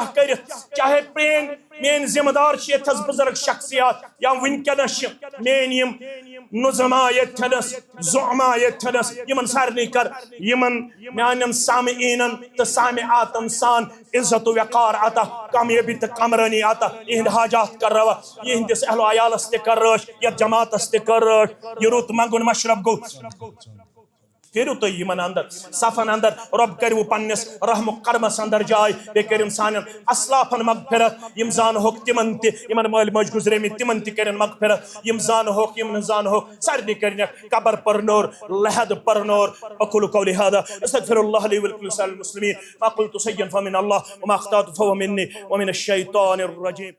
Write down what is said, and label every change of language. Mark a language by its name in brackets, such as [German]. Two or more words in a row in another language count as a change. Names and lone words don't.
[Kashmiri] کرتھ چاہے پرین مین ذمہ دار یتھس بزرگ شخصیات یا ونکیٚنس مین یم نظما یتھنس زعما یتھنس یمن سارنٕے کر یمن میانن سامعینن تہ سامعاتن سان عزت و وقار عطا کامیابی تہ کامرانی عطا یہند حاجات کر روا یہندس اہل و عیالس تہ کر رٲچھ یتھ جماعتس تہ کر رٲچھ یہ رُت منگُن مشرب گو پھیرو تو یمن اندر صفن اندر رب کرو پنس رحم و کرمس اندر جائے بے کرن سانن اسلافن مغفرت یم زان ہوک تمن تہ یمن مال ماج گزرے میں تمن تہ کرن مغفرت یم زان ہوک یم زان ہوک سارنی کرن قبر پر نور لحد پر نور [Arabic] اقول قولی هذا استغفر الله لي ولكل سائر المسلمين ما قلت سيئا فمن الله وما اخطأت فهو مني ومن الشيطان الرجيم